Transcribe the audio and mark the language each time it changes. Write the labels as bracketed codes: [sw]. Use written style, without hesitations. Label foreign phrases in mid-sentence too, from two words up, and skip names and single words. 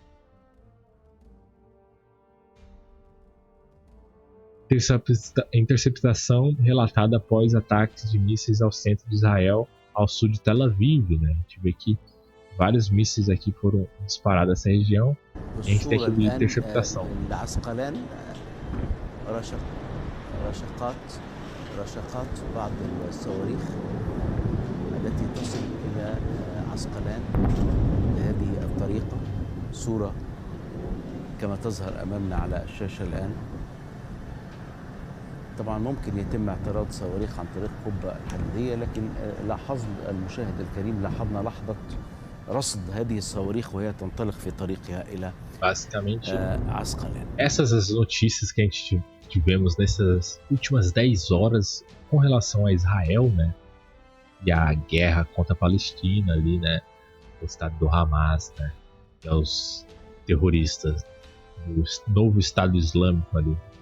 [pt] Interceptação relatada após ataques de mísseis ao centro de Israel, ao sul de Tel Aviv, né? A gente vê que vários mísseis aqui foram disparados nessa região. A gente tem aqui de interceptação. [ar] رشقات بعض الصواريخ التي تصل إلى عسقلان بهذه الطريقة. صورة كما تظهر أمامنا على الشاشة الآن. طبعا ممكن يتم اعتراض صواريخ عن طريق قبة الحديدية، لكن لاحظنا المشاهد الكريم لحظة رصد هذه الصواريخ وهي تنطلق في طريقها إلى عسقلان. [pt] Essas as notícias que a gente tivemos nessas últimas 10 horas com relação a Israel, né? E a guerra contra a Palestina ali, né? O estado do Hamas, né? E os terroristas do novo Estado Islâmico ali.